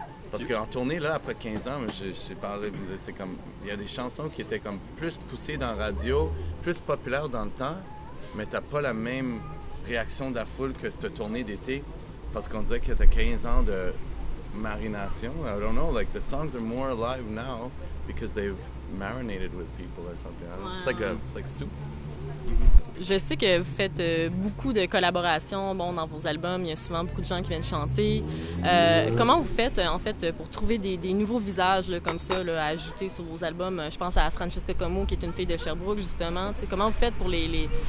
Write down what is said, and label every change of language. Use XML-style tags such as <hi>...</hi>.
<fr>parce qu'en tournée, là, après 15 ans, j'ai parlé, c'est comme... Il y a des chansons qui étaient comme plus poussées dans la radio, plus populaires dans le temps, mais t'as pas la même réaction de la foule que cette tournée d'été, parce qu'on disait que t'as 15 ans de marination.</fr> <en>I don't know, like the songs are more alive now because they've marinated with people or something. Wow. It's like soup.</en> <fr>Je sais que vous faites beaucoup de collaborations dans vos albums. Il y a souvent beaucoup de gens qui viennent chanter. Comment vous faites, en fait, pour trouver des nouveaux visages là, comme ça là, à ajouter sur vos albums? Je pense à Francesca Como, qui est une fille de Sherbrooke, justement. T'sais, comment vous faites pour les...</fr>